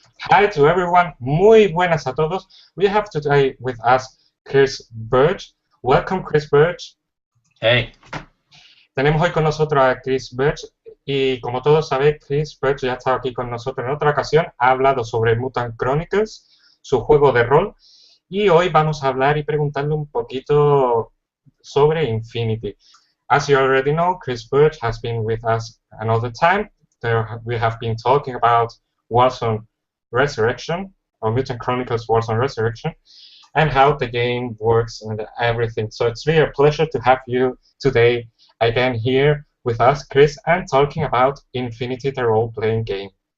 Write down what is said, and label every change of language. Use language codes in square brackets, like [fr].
[en] Hi to everyone, [es] muy buenas a todos. [en] We have today with us Chris Birch. Welcome, Chris Birch. Hey. [es] Tenemos hoy con nosotros a Chris Birch y como todos sabéis, Chris Birch ya ha estado aquí con nosotros en otra ocasión, ha hablado sobre Mutant Chronicles, su juego de rol, y hoy vamos a hablar y preguntarle un poquito sobre Infinity. [en] As you already know, Chris Birch has been with us another time. We have been talking about Warzone Resurrection, or Mutant Chronicles Warzone Resurrection, and how the game works and everything. So it's really a pleasure to have you today again here with us, Chris, and talking about Infinity, the role-playing game.